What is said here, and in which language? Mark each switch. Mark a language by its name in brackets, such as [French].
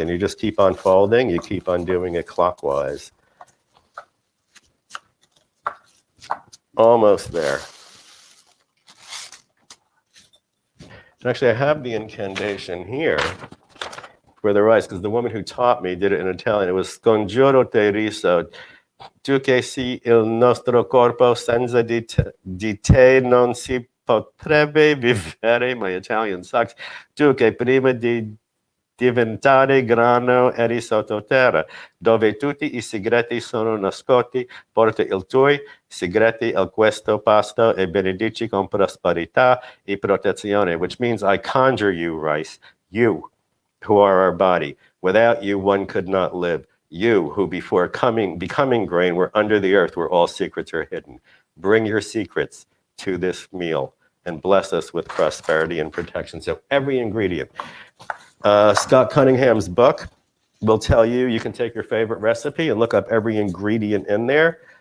[English] And you just keep on folding. You keep on doing it clockwise. Almost there. Actually, I have the incantation here for the rice, because the woman who taught me did it in Italian. It was [Italian] "Scongiuro te riso, tu che si il nostro corpo senza di te non si potrebbe vivere." [English] My Italian sucks. [Italian] "Tu che prima di diventare grano eri sottoterra, dove tutti I segreti sono nascosti, porta I tuoi segreti a questo pasto e benedici con prosperità e protezione," [English] which means I conjure you, rice, you who are our body. Without you, one could not live. You who before becoming grain were under the earth where all secrets are hidden. Bring your secrets to this meal and bless us with prosperity and protection. So every ingredient. Scott Cunningham's book will tell you, you can take your favorite recipe and look up every ingredient in there.